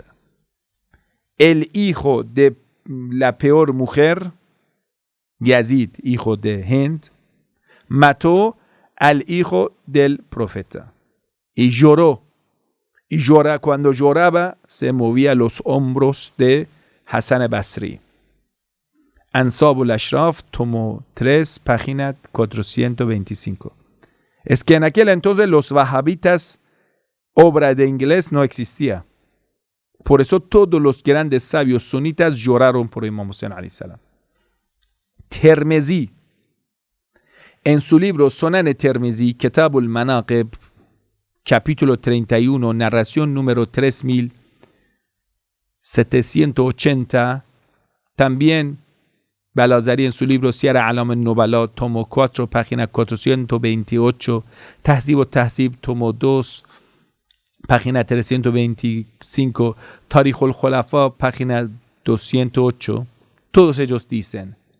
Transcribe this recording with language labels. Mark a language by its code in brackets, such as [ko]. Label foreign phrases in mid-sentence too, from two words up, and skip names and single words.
[es] El hijo de la peor mujer, Yazid, hijo de Hind, mató al hijo del profeta. Y lloró. Y cuando lloraba, se movía los hombros de Hasan Basri. Ansab al-Ashraf, tomo 3, página 425. Es que en aquel entonces los wahabitas, obra de inglés, no existía. Por eso todos los grandes sabios sunitas lloraron por Imam Hussein [ar] عليه السلام. [es] Tirmizi, en su libro Sunan Tirmizi, Kitabul Manaqib, capítulo 31, narración número 3780, también Balazari en su libro Sierra Alam al-Nubala, tomo 4, página 428, Tahzib o-Tahzib, tomo 2, página 325, Tarikh al-Khulafa, página 208, todos ellos dicen,